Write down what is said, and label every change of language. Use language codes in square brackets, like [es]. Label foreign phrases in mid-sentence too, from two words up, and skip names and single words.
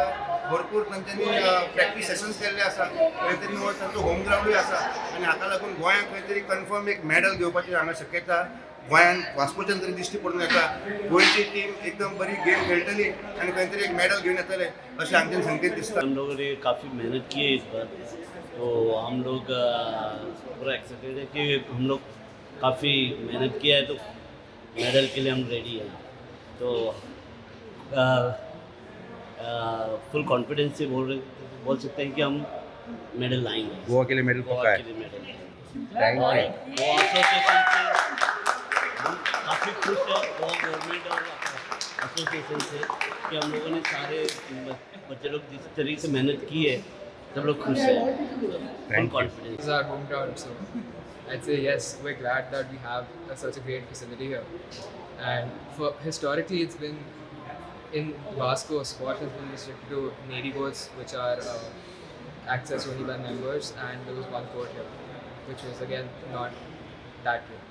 [kok] भरपूर तांच्यांनी [en] practice sessions [kok] केल्ले आसा. खंय तरी हो तांचो [en] home ground [kok] आसा आनी हाका लागून गोंयांक खंय तरी कन्फर्म एक मेडल घेवपाची हांगा शक्यता गोंयान वास्कोच्यान तरी दिश्टी पडून येता. गोंयची टीम एकदम बरी गेम खेळटली आनी खंय तरी एक मेडल घेवन येतले अशें आमच्यान संकेत दिसता. [hi] हम लोगों ने काफ़ी मेहनत की है इस बार, तो हम लोग पूरा एक्साइटेड है कि हम लोग काफ़ी मेहनत किया है, तो मेडल के लिए हम रेडी हैं. तो [en] full confidence [hi] से बोल सकते हैं कि हम मेडल लाएंगे. गोवा के लिए मेडल पक्का है. [en] Thank you. [hi] एसोसिएशन से हम काफ़ी खुश हैं, गोवा गवर्नमेंट और एसोसिएशन से, कि हम लोगों ने सारे बच्चे लोग जिस तरीके से मेहनत की है सब लोग खुश हैं. [en] full confidence. This is our home ground, so I'd say yes, we're glad that we have such a great facility here. And historically, it's been in Vasco, squash has been restricted to Navy courts, which are accessed only by members, and there was one court here, which was again not that good.